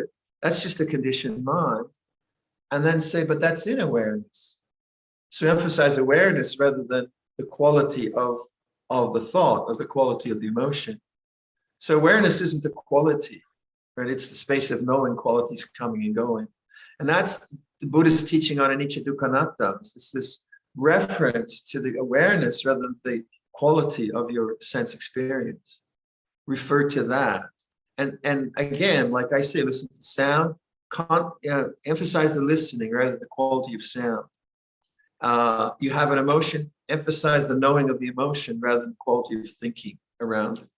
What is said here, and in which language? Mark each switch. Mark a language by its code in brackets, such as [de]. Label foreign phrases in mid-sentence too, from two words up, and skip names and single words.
[en] That's just a conditioned mind. And then say, but that's in awareness. So emphasize awareness rather than the quality of the thought, or the quality of the emotion. So awareness isn't the quality. Right? It's the space of knowing qualities coming and going. And that's the Buddhist teaching on [pi] anicca dukkha anatta. [en] It's this reference to the awareness rather than the quality of your sense experience. Refer to that. And again, like I say, listen to sound, emphasize the listening rather than the quality of sound. You have an emotion, emphasize the knowing of the emotion rather than the quality of thinking around it.